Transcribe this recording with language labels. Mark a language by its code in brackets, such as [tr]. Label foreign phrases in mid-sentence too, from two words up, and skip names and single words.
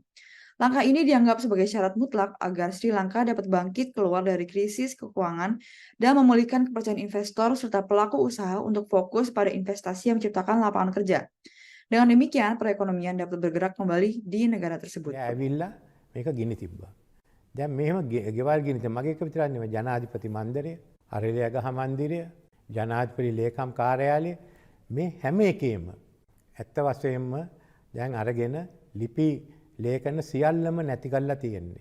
[id] Langkah ini dianggap sebagai syarat mutlak agar Sri Lanka dapat bangkit keluar dari krisis keuangan dan memulihkan kepercayaan investor serta pelaku usaha untuk fokus pada investasi yang menciptakan lapangan kerja. Dengan demikian, perekonomian dapat bergerak kembali di negara tersebut. [si] ඇවිල්ලා මේක ගිනි තිබ්බා. දැන් මෙහෙම ගෙවල් ගිනි තිබ්බා. මගේ එක විතරක් නෙමෙයි ජනාධිපති මන්දිරය, අරලියගහ මන්දිරය, ජනාධිපති ලේකම් කාර්යාලය මේ හැම එකේම ඇත්ත වශයෙන්ම දැන් අරගෙන ලිපි ලේඛන සියල්ලම නැති කරලා තියෙන්නේ.